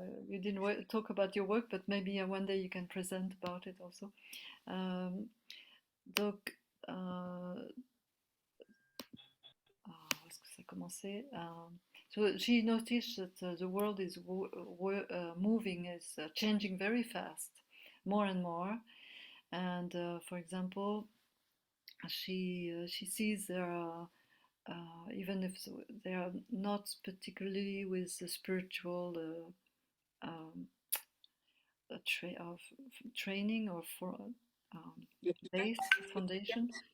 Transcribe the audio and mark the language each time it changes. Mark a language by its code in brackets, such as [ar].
[en] You didn't talk about your work, but maybe one day you can present about it also. [fr] Donc, où est-ce que ça a commencé? [en] So she noticed that the world is moving, is changing very fast, more and more. And for example, she sees there are, even if they are not particularly with the spiritual of training or for base foundation,